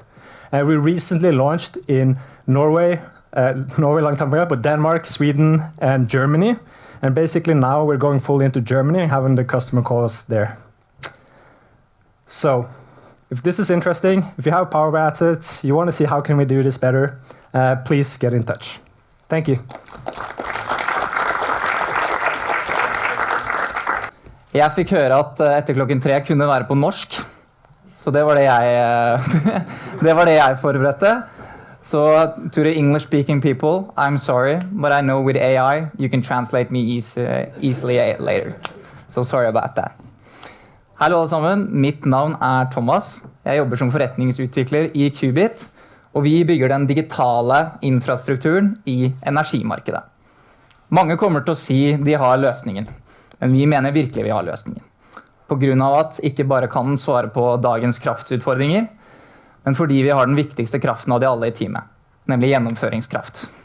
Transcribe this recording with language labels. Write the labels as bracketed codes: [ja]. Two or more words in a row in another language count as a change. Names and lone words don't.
[en] We recently launched in Norway long time ago, but Denmark, Sweden, and Germany. And basically now we're going fully into Germany and having the customer calls there. So, if this is interesting, if you have power assets, you want to see how can we do this better, please get in touch. Thank you. [no] Jeg fikk høre at etter klokken 3 kunne være på norsk, så det var det jeg forberedte. [en] So to the English-speaking people, I'm sorry, but I know with AI you can translate me easily later. So sorry about that. [no] Hallo alle sammen, mitt navn Thomas. Jeg jobber som forretningsutvikler I Qubit, og vi bygger den digitale infrastrukturen I energimarkedet. Mange kommer til å si de har løsningen. Men vi mener virkelig vi har løsningen. På grunn av at ikke bare kan den svare på dagens kraftutfordringer, men fordi vi har den viktigste kraften av de alle I teamet, nemlig gjennomføringskraft.